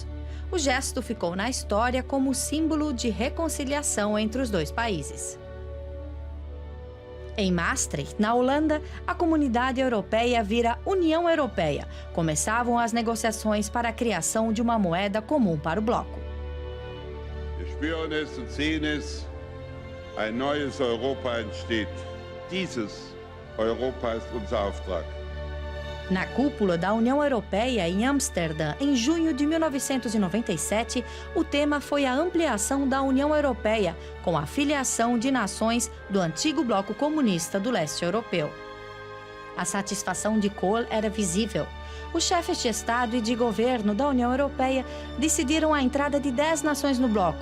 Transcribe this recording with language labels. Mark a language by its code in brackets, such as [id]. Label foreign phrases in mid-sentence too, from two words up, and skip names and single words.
[pt] O gesto ficou na história como símbolo de reconciliação entre os dois países. Em Maastricht, na Holanda, a comunidade europeia vira União Europeia. Começavam as negociações para a criação de uma moeda comum para o bloco. [de] Wir spüren es und sehen es. Ein neues Europa entsteht. Dieses Europa ist unser Auftrag. [pt] Na cúpula da União Europeia em Amsterdã, em junho de 1997, o tema foi a ampliação da União Europeia, com a filiação de nações do antigo bloco comunista do leste europeu. A satisfação de Kohl era visível. Os chefes de Estado e de governo da União Europeia decidiram a entrada de 10 nações no bloco.